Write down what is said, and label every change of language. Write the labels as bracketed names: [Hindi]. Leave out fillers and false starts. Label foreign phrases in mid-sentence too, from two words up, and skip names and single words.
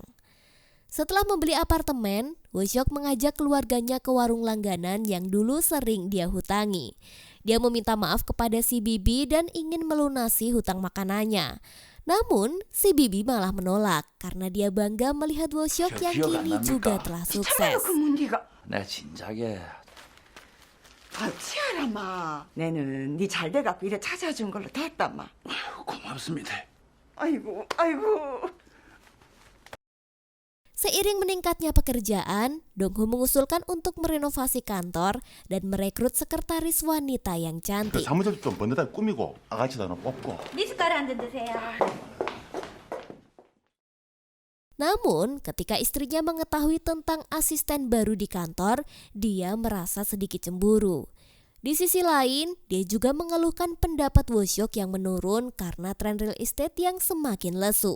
[Indonesian] Setelah membeli apartemen, Woo Seok mengajak keluarganya ke warung langganan yang dulu sering dia hutangi. Dia meminta maaf kepada si bibi dan ingin melunasi hutang makanannya. Namun, si bibi malah menolak karena dia bangga melihat Woo Seok yang kini juga telah sukses. [Korean] 내가 진작에. 치아라마. 내는 네 잘 돼갖고 이래 찾아준 걸로 됐다마. 고맙습니다. 아이고. [Indonesian] Seiring meningkatnya pekerjaan, Dong-ho mengusulkan untuk merenovasi kantor dan merekrut sekretaris wanita yang cantik. [Korean] 사무실 좀 번데다 꾸미고 아가씨도 하나 뽑고. 미숫가루 한 잔 드세요. [Indonesian] Namun, ketika istrinya mengetahui tentang asisten baru di kantor, dia merasa sedikit cemburu. Di sisi lain, dia juga mengeluhkan pendapat Woo Seok yang menurun karena tren [English] real estate [Indonesian] yang semakin lesu.